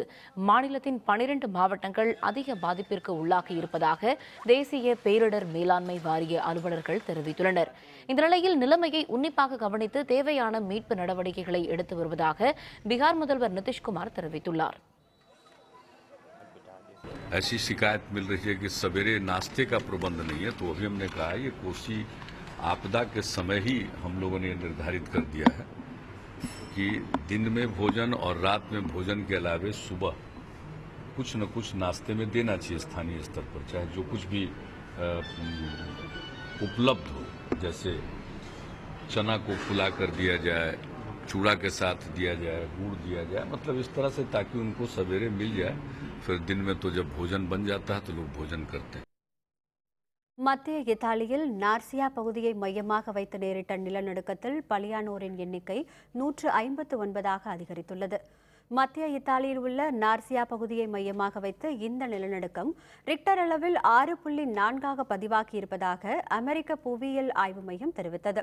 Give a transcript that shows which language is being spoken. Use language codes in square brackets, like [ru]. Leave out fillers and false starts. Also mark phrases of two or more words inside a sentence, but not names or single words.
[ta] மாநிலத்தின் 12 மாவட்டங்கள் அதிக பாதிப்பிற்கு உள்ளாகி இருப்பதாக தேசிய பேரிடர் மேலாண்மை வாரிய அலுவலர்கள் தெரிவித்துள்ளனர். இந்த நிலையில் நிலைமையை உன்னிப்பாக கவனித்து தேவையான மீட்பு நடவடிக்கைகளை எடுத்து வருவதாக பீகார் முதல்வர் நிதிஷ்குமார் தெரிவித்துள்ளார். [hi] ऐसी शिकायत मिल रही है कि सवेरे नाश्ते का प्रबंध नहीं है, तो अभी हमने कहा है ये कोसी आपदा के समय ही हम लोगों ने निर्धारित कर दिया है कि दिन में भोजन और रात में भोजन के अलावे सुबह कुछ न कुछ नाश्ते में देना चाहिए स्थानीय स्तर पर, चाहे जो कुछ भी उपलब्ध हो, जैसे चना को फुला कर दिया जाए, चूड़ा के साथ दिया जाए, गुड़ दिया जाए, मतलब इस तरह से ताकि उनको सवेरे मिल जाए. फिर दिन में तो जब भोजन बन जाता है तो लोग भोजन करते हैं. [ta] மத்திய இத்தாலியில் நார்சியா பகுதியை மையமாக வைத்து நேரிட்ட நிலநடுக்கத்தில் பலியானோரின் எண்ணிக்கை 159ஆக அதிகரித்துள்ளது. மத்திய இத்தாலியில் உள்ள நார்சியா பகுதியை மையமாக வைத்து இந்த நிலநடுக்கம் ரிக்டர் அளவில் 6.4ஆக பதிவாகியிருப்பதாக அமெரிக்க புவியியல் ஆய்வு மையம் தெரிவித்தது.